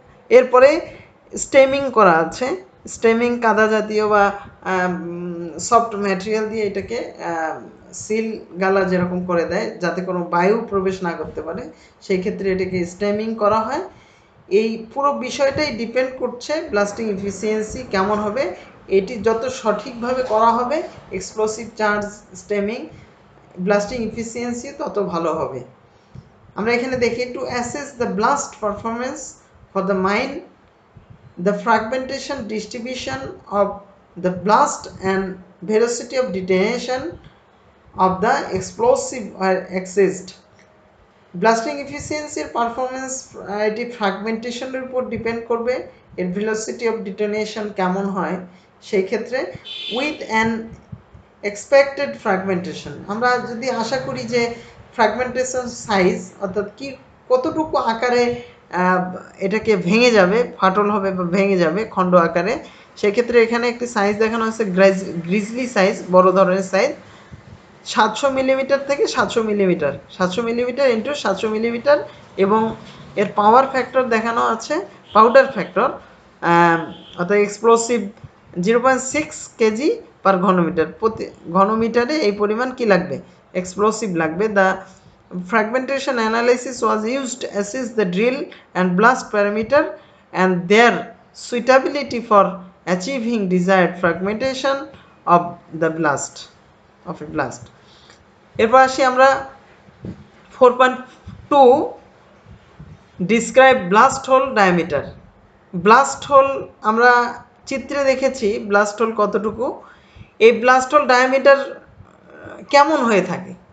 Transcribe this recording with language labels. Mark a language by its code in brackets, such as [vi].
[bn] এরপরে স্টেমিং করা আছে, স্টেমিং কাদা জাতীয় বা সফট ম্যাটেরিয়াল দিয়ে এটাকে সিল গালা যেরকম করে দেয় যাতে কোনো বায়ু প্রবেশ না করতে পারে, সেই ক্ষেত্রে এটাকে স্টেমিং করা হয়। এই পুরো বিষয়টাই ডিপেন্ড করছে ব্লাস্টিং এফিসিয়েন্সি কেমন হবে, এটি যত সঠিকভাবে করা হবে explosive charge stemming blasting efficiency তত ভালো হবে। আমরা এখানে দেখি [en] To assess the blast performance for the mine, the fragmentation distribution of the blast and velocity of detonation of the explosive are assessed. [bn] Blasting এফিসিয়েন্সির performance এটি ফ্র্যাগমেন্টেশনের উপর ডিপেন্ড করবে, এর ভেলোসিটি অফ ডিটোনেশন কেমন হয় সেই ক্ষেত্রে [en] With an expected fragmentation. [bn] আমরা যদি আশা করি যে ফ্র্যাগমেন্টেশন সাইজ অর্থাৎ কি কতটুকু আকারে এটাকে ভেঙে যাবে, ফাটল হবে বা ভেঙে যাবে খণ্ড আকারে, সেক্ষেত্রে এখানে একটি সাইজ দেখানো হচ্ছে গ্রিজলি সাইজ, বড় ধরনের সাইজ 700 মিলিমিটার থেকে 700 মিলিমিটার, 700 মিলিমিটার ইন্টু 700 মিলিমিটার, এবং এর পাওয়ার ফ্যাক্টর দেখানো আছে পাউডার ফ্যাক্টর অর্থাৎ এক্সপ্লোসিভ 0.6 কেজি পার ঘনমিটার, প্রতি ঘনমিটারে এই পরিমাণ কি লাগবে এক্সপ্লোসিভ লাগবে। [en] The fragmentation analysis was used to assess the drill and blast parameter and their suitability for achieving desired fragmentation of the blast of a blast. [bn] এরপর আসি আমরা 4.2 describe blast whole diameter. Blast whole আমরা চিত্রে দেখেছি blast whole কতটুকু, এই blast whole diameter কেমন হয়ে থাকে।